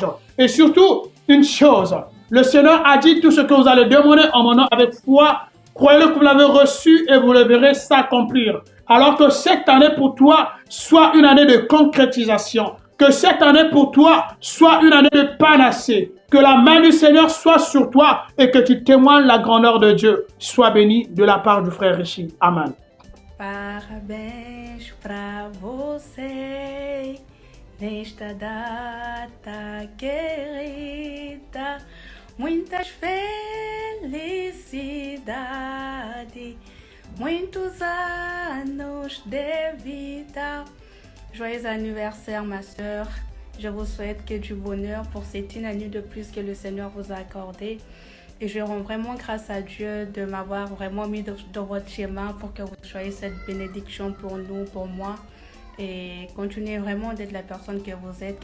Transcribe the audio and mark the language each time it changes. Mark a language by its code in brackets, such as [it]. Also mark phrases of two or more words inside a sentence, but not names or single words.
[fr] Et surtout, une chose, le Seigneur a dit tout ce que vous allez demander en mon nom avec foi, croyez-le que vous l'avez reçu et vous le verrez s'accomplir. Alors que cette année pour toi soit une année de concrétisation, que cette année pour toi soit une année de panacée, que la main du Seigneur soit sur toi et que tu témoignes la grandeur de Dieu. Sois béni de la part du frère Richie. Amen. [pt] Parabéns pra você nesta data querida. Muitas felicidades, muitos anos de vida. [fr] Joyeux anniversaire ma sœur. Je vous souhaite que du bonheur pour cette une année de plus que le Seigneur vous a accordé. Et je rends vraiment grâce à Dieu de m'avoir vraiment mis dans votre chemin pour que vous soyez cette bénédiction pour nous, pour moi. Et continuez vraiment d'être la personne que vous êtes.